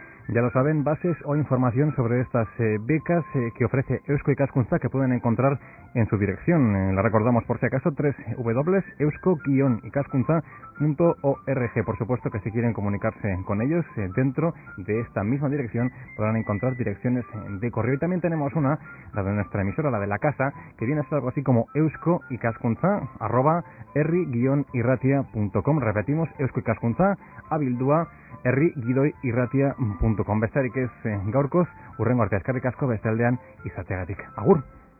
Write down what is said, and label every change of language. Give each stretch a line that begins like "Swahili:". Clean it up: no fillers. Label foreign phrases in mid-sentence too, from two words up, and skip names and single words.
Spanish: Ya lo saben, bases o información sobre estas becas que ofrece Eusko Ikaskuntza que pueden encontrar en su dirección. La recordamos por si acaso, www.eusko-ikaskuntza.org. Por supuesto que si quieren comunicarse con ellos dentro de esta misma dirección podrán encontrar direcciones de correo. Y también tenemos una, la de nuestra emisora, la de la casa, que viene a ser algo así como eusko-ikaskuntza@herri-irratia.com. Repetimos, Eusko Ikaskuntza abildua herri-irratia.com.
Basque: Bestarik ez gaurkoz, urrengo arte eskerrik asko beste aldean izateagatik. Agur!